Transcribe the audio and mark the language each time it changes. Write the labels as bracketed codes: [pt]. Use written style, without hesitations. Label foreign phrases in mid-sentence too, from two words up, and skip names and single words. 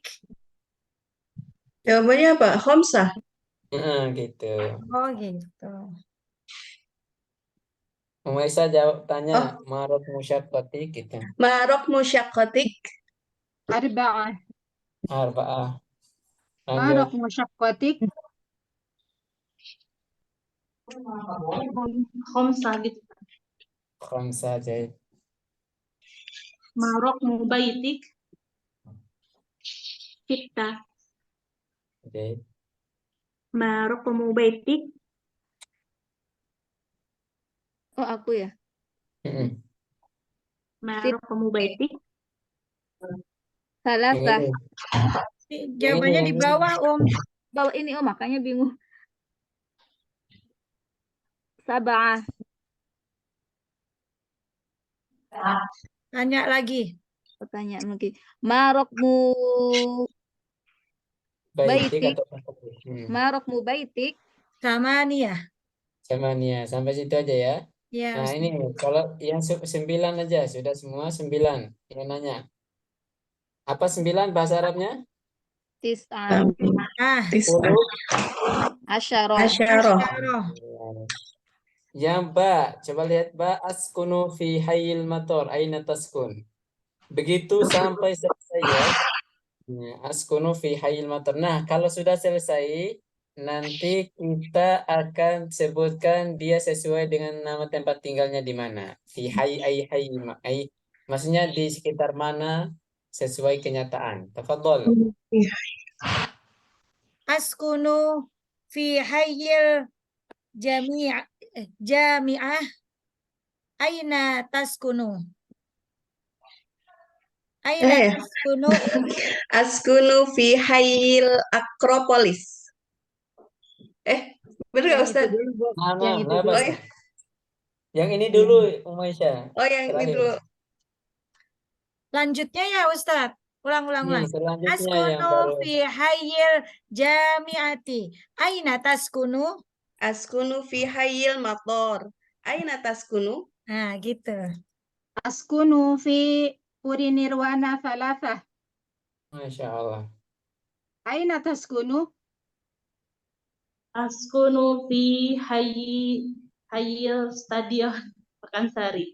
[id] Jawabannya apa? Khomsah. Gitu. Oh, gitu. Umu Aisyah tanya [ar] ما رقم شقتك [id] gitu. [ar] ما رقم شقتك. [id] Arba'ah. Arba'ah. Marok Lanjut. musyakkatik. Khomsa gitu. Khamsa Zaid. [ar] ما رقم بيتك. Sitta. [id] Zaid. [ar] ما رقم بيتك. [id] Oh, aku ya. [ar] ما رقم بيتك. [id] Salah Yang sah. ini. Jawabannya di bawah, Bawa ini, makanya bingung. Sab'ah. Tanya lagi. Pertanyaan lagi. Marokmu Baitik baitik. atau syakotik? [ar] ما رقم بيتك. [id] Sama nih ya. Sama nih ya. Sampai situ aja ya. Ya, Nah, ini kalau yang 9 aja, sudah semua 9. Ini nanya. Apa 9 bahasa Arabnya? Tis'ah. Tis'ah. Asyarah. Asyarah. Yang coba lihat [ar] أسكن في حي المطر، أين تسكن. [id] Begitu sampai selesai ya. [ar] أسكن في حي المطر. [id] Nah, kalau sudah selesai, nanti kita akan sebutkan dia sesuai dengan nama tempat tinggalnya di mana. [ar] في حي, [id] maksudnya di sekitar mana sesuai kenyataan. Tafadhol. [ar] أسكن في حي الجامعة. أين تسكن. أين تسكن. Askunu fi hayyil Akropolis. [id] Bener gak Ustaz? Mana? Oh ya. Yang ini dulu, Umaisya. Oh yang ini dulu. Lanjutnya ya, Ustadz. Ulang. Selanjutnya yang Askunu baru. [ar] في حي الجامعة. أين تسكن. أسكن في حي المطر. أين تسكن. [id] Nah, gitu. [ar] أسكن في puri nirwana ثلاثة. ما شاء الله. أين تسكن? Askunu fi Hayyil Stadion Pekansari.